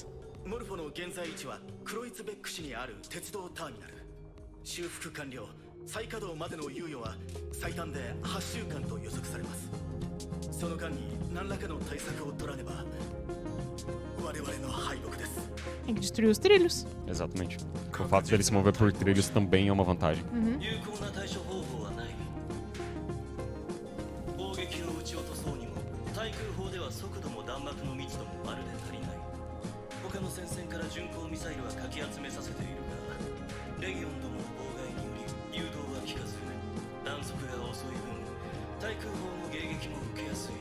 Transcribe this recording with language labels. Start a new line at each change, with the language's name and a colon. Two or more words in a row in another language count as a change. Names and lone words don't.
Japanese: モルフォの現在位置はクロイツベック市にある鉄道ターミナル。修復完了、再稼働までの猶予は最短で8週間と予測されます。その間に何らかの対策を取らねば我々の敗北です。
Portuguese: Tem que destruir os trilhos. Exatamente. O fato dele se mover por trilhos também é uma vantagem.
Japanese: 有効な対処方法はない。砲撃を撃ち落とそうにも対空砲では速度も弾幕の密度もまるで足りない。他の戦線から巡航ミサイルはかき集めさせているが、レギオンどもの妨害により誘導は効かず、弾速が遅い分対空砲の迎撃も受けやすい。